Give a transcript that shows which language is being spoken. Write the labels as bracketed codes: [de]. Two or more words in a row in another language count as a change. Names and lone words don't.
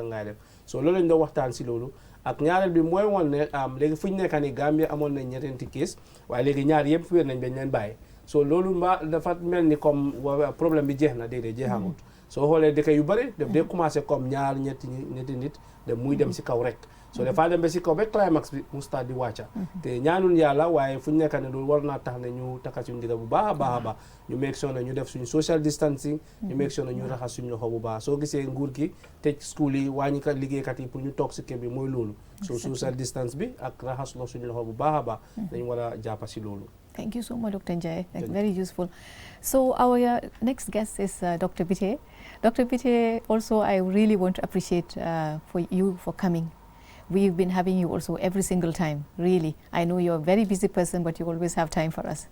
[wo] ngay def so loolu lañ doon waxtaan si loolu ak ñaareel bi mooy woon ne léegi fu ñu nekk ni Gambia amoon nañ ñeenti case waaye léegi ñaar yëpp wér nañ bañ leen bàyyi so loolu dafa mel ni [fr] comme problème [wo] bi jeex na déedéet jeexamut soo xoolee dëkk yu bëri daf dee [fr] commencé comme [wo] ñaar ñetti nit de muy dem si kaw rek so dafa dem ba si kaw ba climax bi mu start di wàcca te ñaanul yàlla waaye fu ñu nekk ne loolu war naa tax ne ñu takka suñu digga bu baax a baax a baax ñu [en] make sure [wo] ne ñu def suñu [en] social distancing [wo] ñu [en] make sure [wo] ne ñu raxas suñu loxo bu baax soo gisee nguur gi tëj school yi wàññi kat liggéeykat yi pour ñu toog si kër bi mooy loolu so [en] social distance [wo] bi ak raxas suñu loxo bu baax a baax dañu war a jàppa si loolu. [en] Thank you so much, Dr. Njie. Very useful. So our next guest is Dr. Biteye. Dr. Biteye, also I really want to appreciate for you for coming. We've been having you also every single time, really. I know you're a very busy person, but you always have time for us.